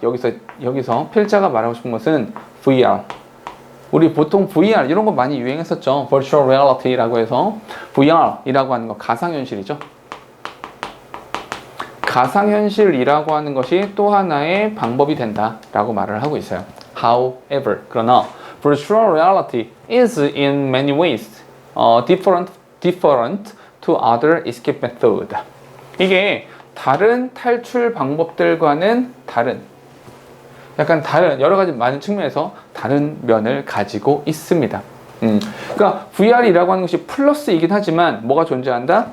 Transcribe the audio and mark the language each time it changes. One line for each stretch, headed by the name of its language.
Korean: 여기서 필자가 말하고 싶은 것은 VR. 우리 보통 VR 이런 거 많이 유행했었죠. Virtual Reality라고 해서 VR이라고 하는 거 가상현실이죠. 가상현실이라고 하는 것이 또 하나의 방법이 된다라고 말을 하고 있어요. However, 그러나
English: virtual reality is in many ways different to other escape method.
Korean: 이게 다른 탈출 방법들과는 다른, 약간 다른 여러 가지 많은 측면에서 다른 면을 가지고 있습니다. 그러니까 VR이라고 하는 것이 플러스이긴 하지만 뭐가 존재한다?